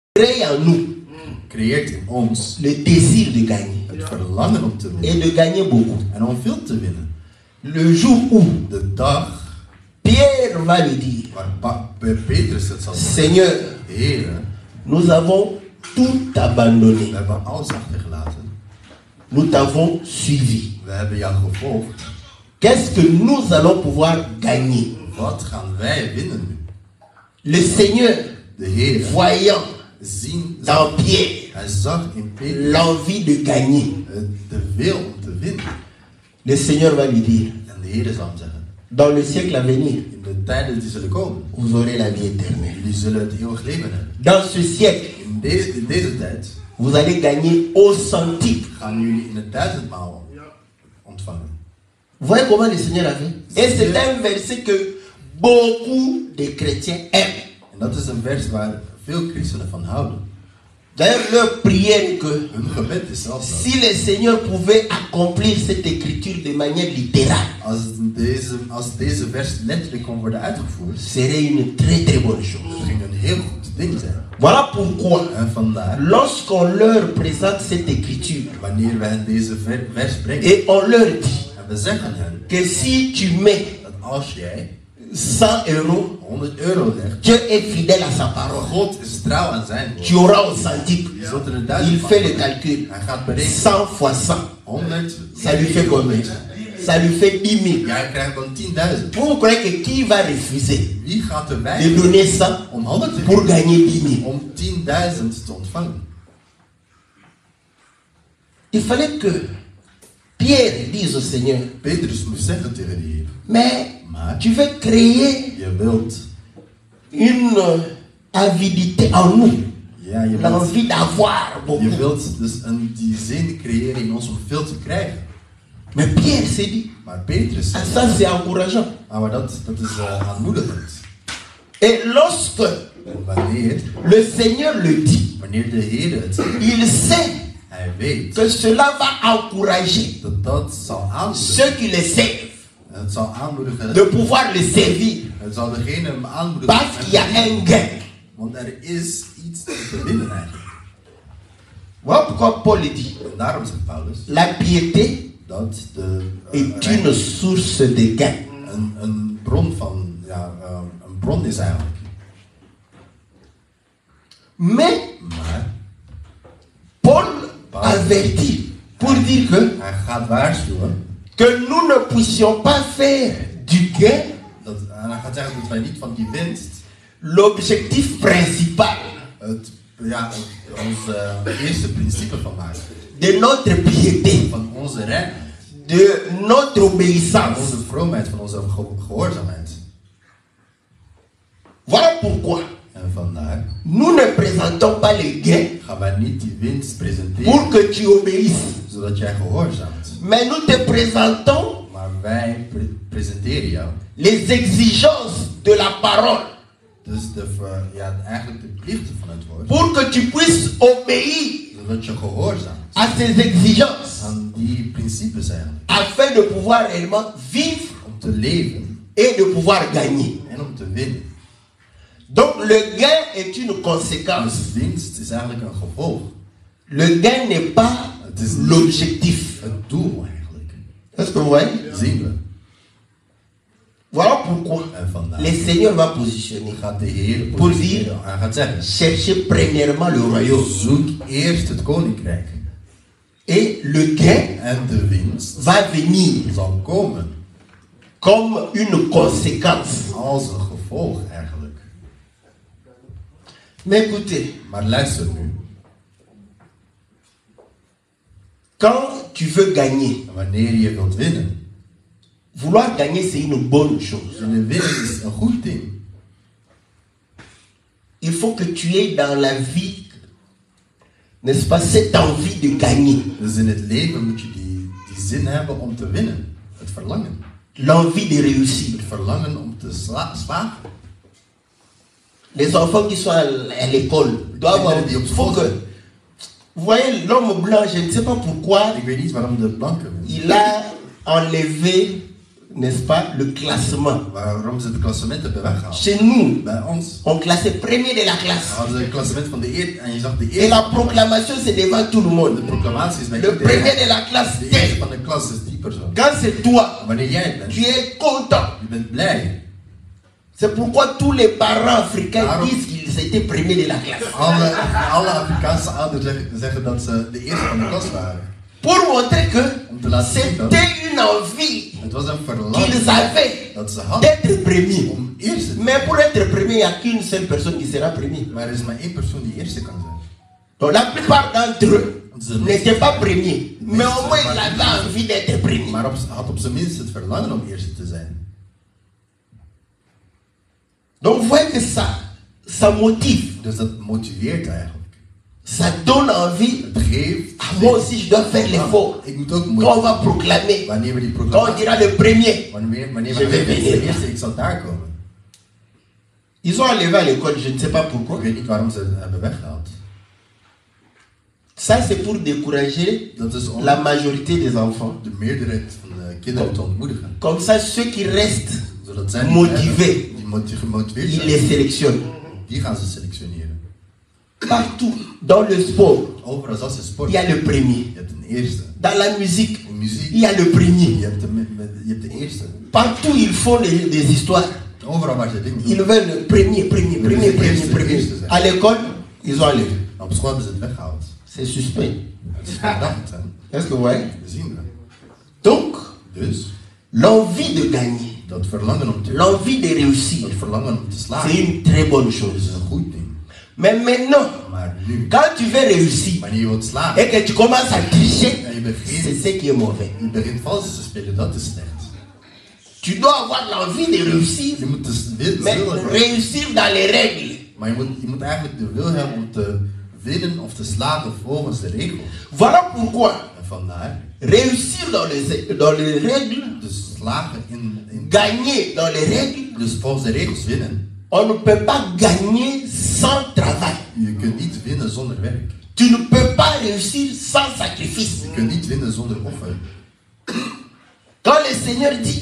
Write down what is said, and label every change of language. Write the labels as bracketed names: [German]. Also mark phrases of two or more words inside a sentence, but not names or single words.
[French] crée en nous [Dutch] creëert in ons [French] le désir de gagner. [Dutch] het verlangen om te [French] Et [Dutch] winnen [French] de gagner beaucoup. [Dutch] en om veel te winnen. [French] Le jour où [Dutch] De dag [French] Pierre va lui dire, [Dutch] waar Petrus het zal zeggen, [French] Seigneur, [Dutch] Heere, [French] nous avons tout abandonné. [Dutch] we hebben alles achtergelaten. [French] Nous t'avons suivi. [Dutch] We hebben jou gevolgd. [French] Qu'est-ce que nous allons pouvoir gagner? [Dutch] Wat gaan wij winnen nu? [French] Le Seigneur, [Dutch] De Heer, [French] voyant [Dutch] zien, [French] dans Pierre [Dutch] hij zag in Petrus [French] l'envie de gagner, [Dutch] de wil om te winnen. [French] le Seigneur va lui dire, [Dutch] En de Heer zal hem zeggen, [French] dans le siècle à venir, [Dutch] in de tijden die zullen komen, [French] vous aurez la vie éternelle. [Dutch] jullie zullen het eeuwig leven hebben. [French] Dans ce siècle, [Dutch] In deze tijd [French] vous allez gagner au centime. [Dutch] gaan jullie in het duizendmaal ontvangen. [French] Vous voyez comment le Seigneur a fait? Et c'est un verset que beaucoup de chrétiens aiment. [Dutch] En dat is een vers waar veel christenen van houden. [French] D'ailleurs, leur prière que [Dutch] Hun gebed is zelfs dat. [French] si le Seigneur pouvait accomplir cette écriture de manière littérale, [Dutch] Als deze vers letterlijk kon worden uitgevoerd, [French] serait une très très bonne chose. [Dutch] dat ging een heel goed ding zijn. [French] Voilà pourquoi, [Dutch] En vandaar, [French] lorsqu'on leur présente cette écriture [Dutch] wanneer we hen deze vers brengen, [French] et on leur dit [Dutch] en we zeggen hen [French] que si tu mets [Dutch] dat als jij [French] 100 €, [Dutch] 100 euro legt, [French] Dieu est fidèle à sa parole. [Dutch] God is trouw aan zijn [French] Tu [Dutch] woord. [French] auras au centime. [Dutch] Je zult er een [French] Il [Dutch] duizend [French] fait le [Dutch] van. [French] calcul. [Dutch] Hij gaat berekenen. [French] 100 fois 100. [Dutch] 100. [French] Ça lui fait combien? Ça lui fait 10 000. [Dutch] Jij krijgt dan 10.000. [French] Vous croyez que qui va refuser [Dutch] Wie gaat er [French] de [Dutch] bij [French] donner ça [Dutch] om 100 te [French] pour [Dutch] geven? [French] gagner 10 000? [Dutch] Om 10.000 te ontvangen. [French] Il fallait que Pierre dise au Seigneur, [Dutch] Petrus moest zeggen tegen de Heer, [French] mais [Dutch] maar [French] tu veux créer [Dutch] je wilt, [French] une avidité en nous, [Dutch] ja, je wilt, [French] l'envie d'avoir [Dutch] je [French] beaucoup. [Dutch] wilt dus die zin creëren in ons om veel te krijgen. [French] Mais Pierre s'est dit, [Dutch] Maar Petrus ah, zegt, [French] ça c'est encourageant. [Dutch] maar dat is aanmoedigend. [French] Et lorsque [Dutch] En wanneer [French] le Seigneur le dit, [Dutch] de Heer het zegt, [French] il sait [Dutch] hij weet [French] que cela va encourager [Dutch] dat zal aanmoedigen. [French] ceux qui le servent [Dutch] Het zal aanmoedigen. [French] de pouvoir le servir. [Dutch] Het zal degene aanmoedigen. [French] Parce qu'il y a un gain. [Dutch] Want er is iets te winnen eigenlijk. [French] Voilà pourquoi Paul dit, [Dutch] En daarom zegt Paulus [French] la piété [Dutch] dat de [French] est une source de gain. [Dutch] een bron van, ja, een bron is eigenlijk. [French] Mais [Dutch] Maar [French] Paul avertit pour dire que [Dutch] hij gaat waarschuwen [French] nous ne puissions pas faire du gain [Dutch] en hij gaat zeggen dat wij niet van die winst [French] l'objectif principal [Dutch] ons eerste principe van maken. [French] de notre piété, [Dutch] Van onze redding, [French] de notre [Dutch] van [French] obéissance. [Dutch] onze vroomheid, van onze gehoorzaamheid. [French] Voilà pourquoi [Dutch] En vandaar [French] nous ne présentons pas les gains [Dutch] gaan wij niet die winst presenteren [French] pour que tu obéisses. [Dutch] zodat jij gehoorzaamt. [French] Mais nous te présentons [Dutch] Maar wij presenteren jou. [French] les exigences de la parole [Dutch] Dus eigenlijk de plichten van het woord. [French] pour que tu puisses obéir [Dutch] Zodat je gehoorzaamt [French] à ces exigences [Dutch] aan die principes eigenlijk. [French] afin de pouvoir réellement vivre [Dutch] Om te leven [French] et de pouvoir gagner. [Dutch] en om te winnen. [French] Donc le gain est une conséquence. [Dutch] Dus winst is eigenlijk een gevolg. [French] Le gain n'est pas [Dutch] Het is [French] l'objectif. [Dutch] het doel eigenlijk. [French] Est-ce que vous voyez? [Dutch] Zien we. [French] Voilà pourquoi [Dutch] En vandaar [French] le Seigneur va positionner. [Dutch] gaat de Heer [French] Pour [Dutch] positionieren. [French] dire, [Dutch] Hij gaat zeggen, [French] cherchez premièrement le royaume. [Dutch] zoek eerst het koninkrijk. [French] Et le gain [Dutch] En de winst [French] va venir [Dutch] zal komen [French] comme une conséquence. [Dutch] als een gevolg eigenlijk. [French] Mais écoutez, [Dutch] Maar luister nu. [French] quand tu veux gagner, [Dutch] Wanneer je wilt winnen. [French] vouloir gagner c'est une bonne chose. [Dutch] Willen winnen is een goed ding. [French] Il faut que tu aies dans la vie, n'est-ce pas, cette envie de gagner. [Dutch] Dus in het leven moet je die zin hebben om te winnen. Het verlangen. [French] L'envie de réussir. [Dutch] Het verlangen om te slagen. [French] Les enfants qui sont à l'école doivent avoir... Il faut que... Vous voyez, l'homme blanc, je ne sais pas pourquoi, [Dutch] Ik weet niet waarom de blanke [French] il a enlevé, n'est-ce pas, le classement. [Dutch] Waarom ze het klassement hebben weggehaald? [French] Chez nous, [Dutch] Bij ons [French] on classait premier de la classe. [Dutch] hadden ze het klassement van de eer en je zag de [French] Et [Dutch] eerste. [French] la proclamation, c'est devant tout le [Dutch] De [French] monde. [Dutch] proclamatie is bij [French] Le premier [Dutch] iedereen. [French] de la classe, [Dutch] De eerste [French] tel. [Dutch] van de klas is die persoon. [French] Quand c'est toi, [Dutch] Wanneer jij het bent, [French] tu es content. [Dutch] je bent blij. [French] C'est pourquoi tous les parents africains [Dutch] Waarom? [French] disent qu'ils étaient premiers de la classe. [Dutch] Alle Afrikaanse ouders zeggen dat ze de eerste van de klas waren. [French] Pour montrer que [Dutch] Om te laten zien dat [French] c'était une envie [Dutch] het was een [French] qu'ils [Dutch] verlangen [French] avaient [Dutch] dat ze hadden [French] d'être premiers. [Dutch] om eerste te [French] Mais pour être premier, il n'y a qu'une seule personne qui sera premier. [Dutch] Maar er is maar één persoon die eerste kan zijn. [French] Donc la plupart d'entre eux n'étaient pas premiers. Mais au moins, ils avaient envie d'être premiers. [Dutch] Maar had op zijn minst het verlangen om eerste te zijn. [French] Donc vous voyez que ça motive. [Dutch] Dus dat motiveert eigenlijk. [French] Ça donne envie. [Dutch] Het geeft. [French] Ah, moi aussi, je dois faire l'effort. [Dutch] Ik moet ook [French] Quand on va proclamer, [Dutch] Wanneer we die [French] quand on [Dutch] proclamatie. [French] dira le premier, [Dutch] Wanneer [French] Je [Dutch] we [French] vais [Dutch] de [French] venir. [Dutch] eerste, ik zal daar komen. [French] ils ont enlevé à l'école, je ne sais pas [Dutch] Ik [French] pourquoi. [Dutch] weet niet waarom ze het hebben weggehaald. [French] Ça, c'est pour décourager [Dutch] Dat is om [French] la majorité des enfants. [Dutch] de meerderheid van de kinderen te ontmoedigen. [French] Comme ça, ceux qui restent, [Dutch] Zodat zij [French] Motivé. [Dutch] die gemotiveerd [French] ils [Dutch] zijn, [French] les sélectionnent. [Dutch] die gaan ze selectioneren. [French] Partout, dans le sport, [Dutch] Overal als ze sport. [French] il y a le premier. [Dutch] Je hebt een eerste. [French] Dans la musique, [Dutch] In muziek. [French] il y a le premier. [Dutch] Je hebt de eerste. [French] Partout, ils font des histoires. [Dutch] Overal waar ze dingen [French] Ils [Dutch] doen. [French] veulent le premier. À l'école, ils ont enlevé. [Dutch] Op school hebben ze het weggehaald. [French] C'est suspect. [Dutch] Het is verdacht. Hè. [French] Est-ce que vous voyez? [Dutch] We zien dat. [French] Donc, [Dutch] Dus [French] l'envie de gagner, [Dutch] dat verlangen om te [French] l'envie de réussir, [Dutch] dat verlangen om te [French] c'est [Dutch] slagen [French] une très bonne [Dutch] is [French] chose. [Dutch] een goed ding. [French] Mais maintenant, [Dutch] Maar nu, [French] quand tu veux réussir [Dutch] wanneer je wilt slagen [French] et que tu commences à tricher, [Dutch] en je begint, [French] c'est ce qui est mauvais. [Dutch] je begint vals te spelen, dat is slecht. [French] Tu dois avoir l'envie de réussir, [Dutch] Je moet dus willen, [French] mais réussir dans les règles. [Dutch] maar je moet eigenlijk de wil hebben om te winnen of te slagen volgens de regels. [French] Voilà pourquoi [Dutch] En vandaar, [French] réussir dans les règles, [Dutch] dus slagen in [French] gagner dans les règles, [Dutch] dus volgens de regels winnen. [French] on ne peut pas gagner sans travail. [Dutch] Je kunt niet winnen zonder werk. [French] Tu ne peux pas réussir sans sacrifice. [Dutch] Je kunt niet winnen zonder offer. [French] Quand le Seigneur dit